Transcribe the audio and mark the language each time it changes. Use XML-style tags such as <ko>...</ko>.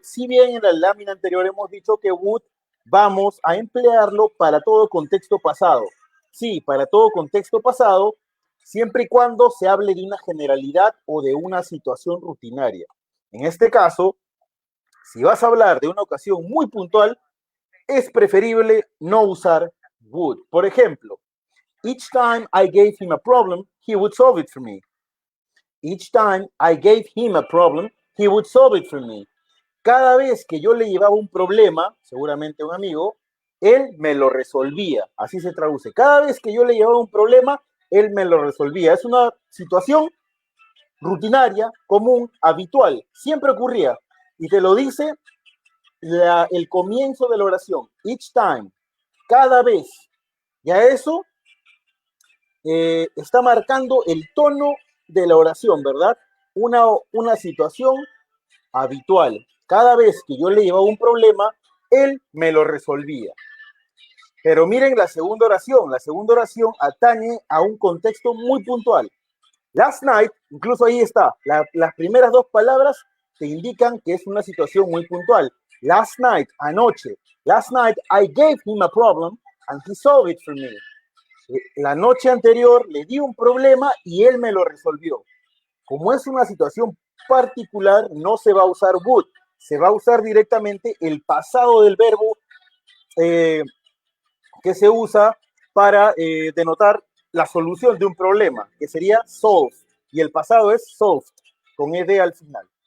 <es>Si bien en la lámina anterior hemos dicho que would vamos a emplearlo para todo contexto pasado. Sí, para todo contexto pasado, siempre y cuando se hable de una generalidad o de una situación rutinaria. En este caso, si vas a hablar de una ocasión muy puntual, es preferible no usar would. Por ejemplo,</es> <en>each time I gave him a problem, he would solve it for me. Each time I gave him a problem, he would solve it for me.</en> <es>Cada vez que yo le llevaba un problema, seguramente a un amigo, él me lo resolvía. Así se traduce. Cada vez que yo le llevaba un problema, él me lo resolvía. Es una situación rutinaria, común, habitual. Siempre ocurría. Y te lo dice el comienzo de la oración.</es> <en>Each time.</en> <es>Cada vez. Ya eso está marcando el tono de la oración, ¿verdad? Una situación habitual. Cada vez que yo le llevaba un problema, él me lo resolvía. Pero miren la segunda oración. La segunda oración atañe a un contexto muy puntual.</es> <en>Last night,</en> <es>incluso ahí está. Las primeras dos palabras te indican que es una situación muy puntual.</es> <en>Last night,</en> <es>anoche.</es> <en>Last night, I gave him a problem and he solved it for me.</en> <es>La noche anterior le di un problema y él me lo resolvió. Como es una situación particular, no se va a usar would, se va a usar directamente el pasado del verbo que se usa para denotar la solución de un problema, que sería solve, y el pasado es solved, con ed al final.</es>